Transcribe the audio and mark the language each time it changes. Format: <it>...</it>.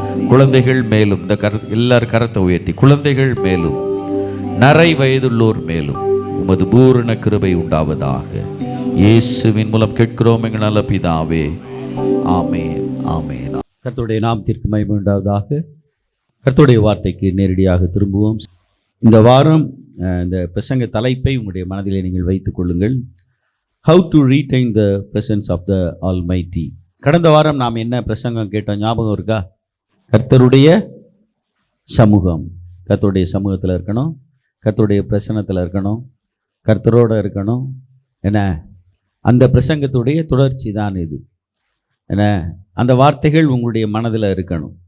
<ta>குழந்தைகள் மேலும், இந்த எல்லாரும் கரத்தை உயர்த்தி, குழந்தைகள் மேலும் நரை வயதுள்ளோர் மேலும் உமது பூரண கிருபை உண்டாவதாக. இயேசுவின் மூலம் கேட்கிறோம் எங்கள் நல்ல பிதாவே, ஆமென், ஆமென். கர்த்தருடைய நாமத்திற்கு மகிமை உண்டாவதாக. கர்த்தருடைய வார்த்தைக்கு நேரடியாக திரும்புவோம். இந்த வாரம் இந்த பிரசங்க தலைப்பை உங்களுடைய மனதிலே நீங்கள் வைத்துக் கொள்ளுங்கள்.</ta> <en>How to retain the presence of the Almighty.</en> <ta>கடந்த வாரம் நாம் என்ன பிரசங்கம் கேட்டோம் ஞாபகம் இருக்கா? கர்த்தருடைய சமூகம். கர்த்தருடைய சமூகத்தில் இருக்கணும், கர்த்தருடைய பிரசன்னத்தில் இருக்கணும், கர்த்தரோடு இருக்கணும். என்ன, அந்த பிரசங்கத்துடைய தொடர்ச்சி தான் இது. என்ன, அந்த வார்த்தைகள் உங்களுடைய மனதில் இருக்கணும்.</ta>